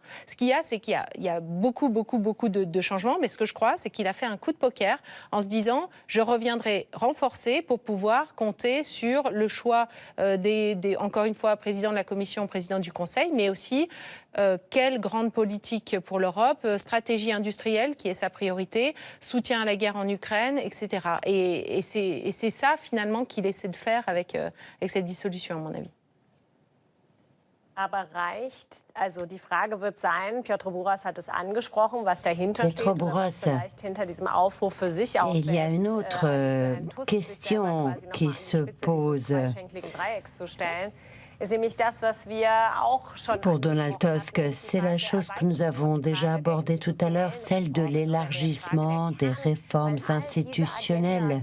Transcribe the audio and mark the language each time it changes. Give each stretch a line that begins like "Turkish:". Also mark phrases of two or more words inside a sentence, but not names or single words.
French: Ce qu'il y a, c'est qu'il y a beaucoup de changements, mais ce que je crois, c'est qu'il a fait un coup de poker en se disant « je reviendrai renforcé pour pouvoir compter sur le choix encore une fois, président de la Commission, président du Conseil, mais aussi quelle grande politique pour l'Europe, stratégie industrielle qui est sa priorité, soutien à la guerre en Ukraine, etc. Et c'est ça, finalement, qu'il essaie de faire avec cette dissolution, à mon avis.
German: Aber reicht, also die Frage wird sein, Piotr Buras hat es angesprochen, was dahinter steht, was vielleicht hinter diesem Aufruf für sich auch
French: il y a une autre question qui se pose. Pour Donald Tusk, c'est la chose que nous avons déjà abordée tout à l'heure, celle de l'élargissement des réformes institutionnelles.